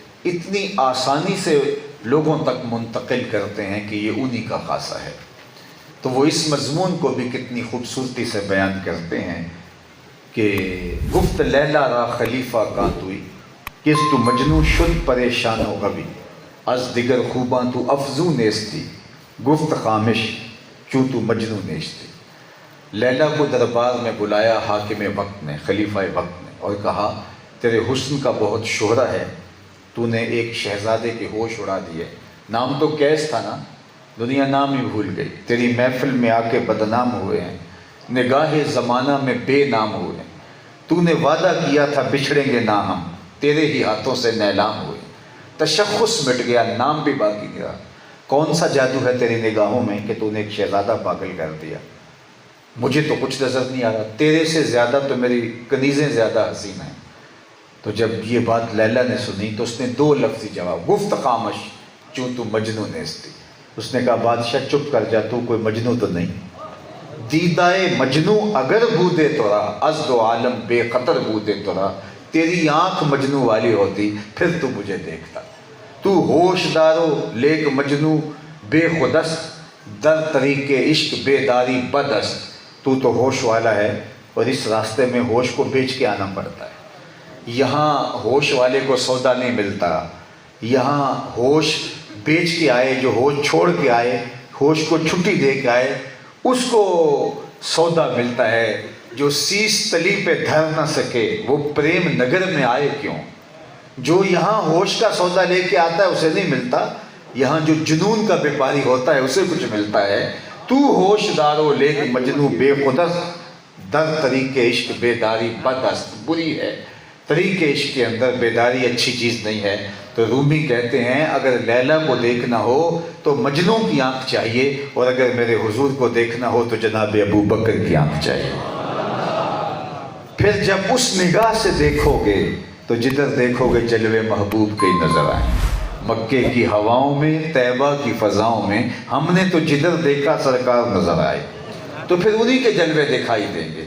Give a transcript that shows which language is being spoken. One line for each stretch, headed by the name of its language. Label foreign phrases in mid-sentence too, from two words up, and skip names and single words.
Urdu: اتنی آسانی سے لوگوں تک منتقل کرتے ہیں کہ یہ انہی کا خاصہ ہے۔ تو وہ اس مضمون کو بھی کتنی خوبصورتی سے بیان کرتے ہیں کہ
Persian: گفت لیلا را خلیفہ کا توئی کس تو مجنو شد پریشان و غبی از دیگر خوباں تو افزو نیستی گفت خامش چوں تو مجنو نیستی۔
Urdu: لیلا کو دربار میں بلایا حاکم وقت نے، خلیفہ وقت نے، اور کہا تیرے حسن کا بہت شہرہ ہے، تو نے ایک شہزادے کے ہوش اڑا دیے، نام تو کیس تھا نا، دنیا نام ہی بھول گئی، تیری محفل میں آ کے بدنام ہوئے ہیں، نگاہ زمانہ میں بے نام ہوئے ہیں، تو نے وعدہ کیا تھا بچھڑیں گے نہ ہم، تیرے ہی ہاتھوں سے نیلام ہوئے، تشخص مٹ گیا، نام بھی باقی گیا۔ کون سا جادو ہے تیری نگاہوں میں کہ تو نے ایک شہزادہ پاگل کر دیا؟ مجھے تو کچھ نظر نہیں آ رہا، تیرے سے زیادہ تو میری کنیزیں زیادہ حسین ہیں۔ تو جب یہ بات لیلا نے سنی تو اس نے دو لفظی جواب،
Persian: گفت خامش چوں تو مجنو نیستی،
Urdu: اس نے کہا بادشاہ چپ کر جا، تو کوئی مجنو تو نہیں،
Persian: دیدائے مجنو اگر بودے تو رہا از دو عالم بے خطر بودے تو رہا،
Urdu: تیری آنکھ مجنو والی ہوتی پھر تو مجھے دیکھتا،
Persian: تو ہوش دارو لیک مجنو بے خودست در طریق عشق بیداری بدست،
Urdu: تو ہوش والا ہے اور اس راستے میں ہوش کو بیچ کے آنا پڑتا ہے، یہاں ہوش والے کو سودا نہیں ملتا، یہاں ہوش بیچ کے آئے، جو ہوش چھوڑ کے آئے، ہوش کو چھٹی دے کے آئے، اس کو سودا ملتا ہے، جو سیس تلی پہ دھر نہ سکے وہ پریم نگر میں آئے کیوں، جو یہاں ہوش کا سودا لے کے آتا ہے اسے نہیں ملتا، یہاں جو جنون کا بیپاری ہوتا ہے اسے کچھ ملتا ہے۔
Persian: تو ہوش دارو لیک مجنو بے خودست در طریق عشق بیداری بدست،
Urdu: بری ہے، طریق عشق کے اندر بیداری اچھی چیز نہیں ہے۔ تو رومی کہتے ہیں اگر لیلا کو دیکھنا ہو تو مجنوں کی آنکھ چاہیے، اور اگر میرے حضور کو دیکھنا ہو تو جناب ابو بکر کی آنکھ چاہیے۔ پھر جب اس نگاہ سے دیکھو گے تو جدھر دیکھو گے جلوے محبوب کے نظر آئیں، مکے کی ہواؤں میں، طیبہ کی فضاؤں میں، ہم نے تو جدھر دیکھا سرکار نظر آئے، تو پھر انہی کے جلوے دکھائی دیں گے۔